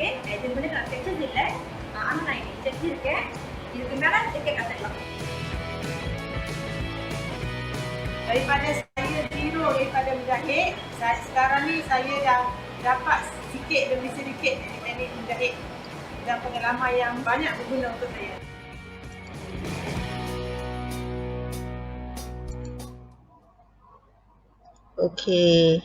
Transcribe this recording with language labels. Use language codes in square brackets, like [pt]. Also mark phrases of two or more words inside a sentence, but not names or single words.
[ta] இது வந்து நான் தைச்சது இல்லை, ஆனால் நான் இன்னைக்கு தைச்சிருக்கேன். இதுக்கு மேலே தைக்க கற்றுக்கலாம். [ms] Daripada saya zero daripada menjahit, sekarang ni saya dah dapat sikit demi sedikit teknik menjahit dan pengalaman yang banyak berguna untuk saya. Okey.